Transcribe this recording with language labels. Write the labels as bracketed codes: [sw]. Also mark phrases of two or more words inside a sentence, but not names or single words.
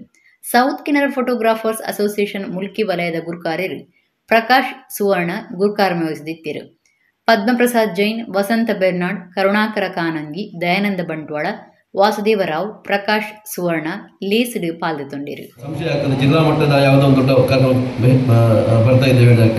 [kn] ಸೌತ್ ಕೆನರಾ ಫೋಟೋಗ್ರಾಫರ್ಸ್ ಅಸೋಸಿಯೇಷನ್ ಮುಲ್ಕಿ ವಲಯದ ಗುರುಕಾರ್ಯರು ಪ್ರಕಾಶ್ ಸುವರ್ಣ ಗುರುಕಾರ್ಯ ವಹಿಸಿದ್ದರು. [tcy] ಪದ್ಮಪ್ರಸಾದ್ ಜೈನ್, ವಸಂತ ಬೆರ್ನಾಡ್, ಕರುಣಾಕರ ಕಾನಂಗಿ, ದಯಾನಂದ ಬಂಟ್ವಾಳ, ವಾಸುದೇವರಾವ್, ಪ್ರಕಾಶ್ ಸುವರ್ಣ ಲೇಸಿಡು ಪಾಲ್ಗೊಂಡಿರು. [kn] ಜಿಲ್ಲಾ ಮಟ್ಟದ ಯಾವುದೋ ಒಂದು ದೊಡ್ಡ ಕಾರ್ಯಕ್ರಮ ಬರ್ತಾ ಇದ್ದೇವೆ